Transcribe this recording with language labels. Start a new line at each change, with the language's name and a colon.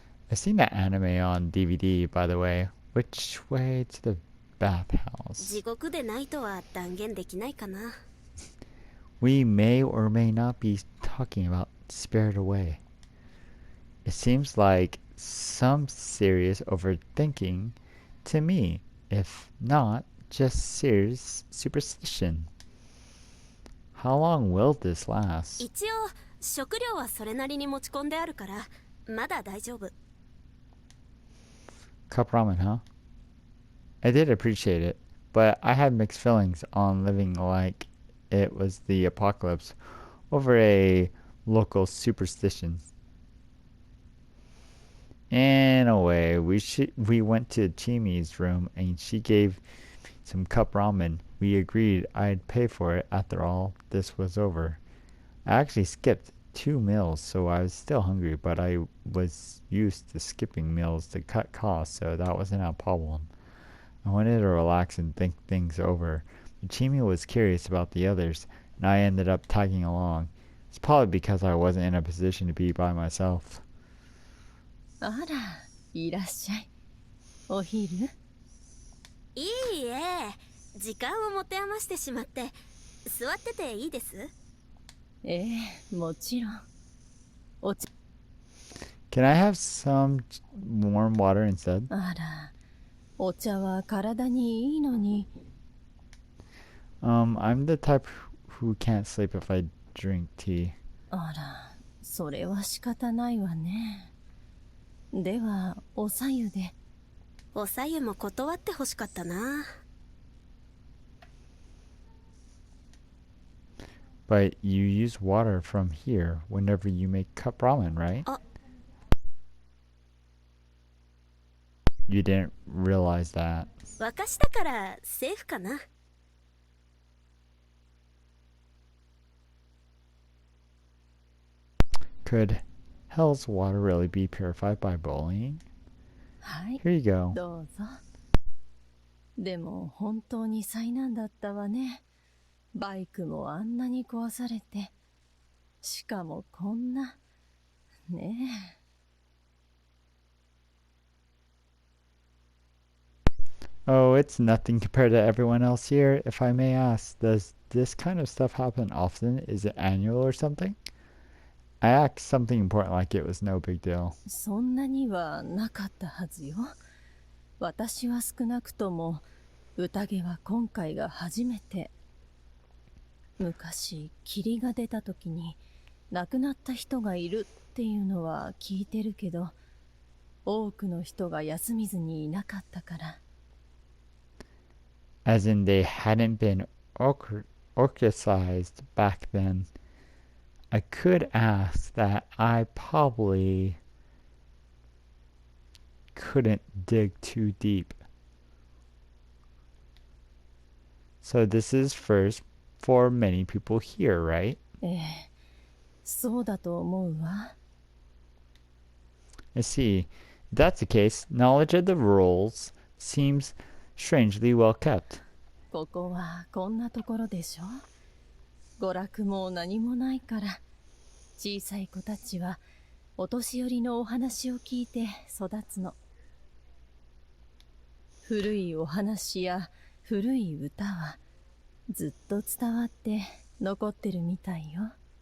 English: I've seen that anime on DVD, by the way. Which way to the
Japanese: 地
English: bathhouse?
Japanese: 獄でないとは断言できないかな。
English: We may or may not be talking about Spirited Away. It seems like some serious overthinking to me, if not just serious superstition. How long will this last?
Japanese: 一応食料はそれなりに持ち込んであるからまだ大丈夫。
English: Cup ramen, huh? I did appreciate it, but I had mixed feelings on living like it was the apocalypse over a local superstition. Anyway, we went to Chimi's room and she gave some cup ramen. We agreed I'd pay for it after all this was over. I actually skipped 2 meals, so I was still hungry, but I was used to skipping meals to cut costs, so that wasn't a problem. I wanted to relax and think things over. But Chimi was curious about the others, and I ended up tagging along. It's probably because I wasn't in a position to be by myself.
Japanese: あら、いらっしゃい。お昼いいえ、時間を持て余してしまって座ってていいです。ええ、もちろん。お茶
English: Can I have some warm water instead?
Japanese: あら、お茶は体にいいのに。
English: I'm the type who can't sleep if I drink tea.
Japanese: あら、それは仕方ないわね。では、おさゆで。おさゆも断ってほしかったな。
English: But you use water from here whenever you make cup ramen, right? Oh. You didn't realize that.
Japanese: 沸かしたからセーフかな。
English: Could hell's water really be purified by boiling?
Japanese: はい、
English: Here you go.
Japanese: どうぞ。でも、本当に災難だったわね。バイクもあんなに壊されて。しかもこんな。ねえ。
English: Oh, it's nothing compared to everyone else here. If I may ask, does this kind of stuff happen often? Is it annual or something? I asked something important like it was no big deal.
Japanese: そんなにはなかったはずよ。私は少なくとも宴は今回が初めて。昔霧が出た時に亡くなった人がいるっていうのは聞いてるけど、多くの人が休みずにいなかったから。
English: As in they hadn't been orchestrized back then. I could ask that I probably couldn't dig too deep. So this is first for many people here, right?
Japanese: ええ、そうだと思うわ。
English: I see. If that's the case, knowledge of the rules seems strangely well kept.
Japanese: ここはこんなところでしょ。娯楽も何もないから、小さい子たちはお年寄りのお話を聞いて育つの。古いお話や古い歌はずっと伝わって残ってるみたいよ。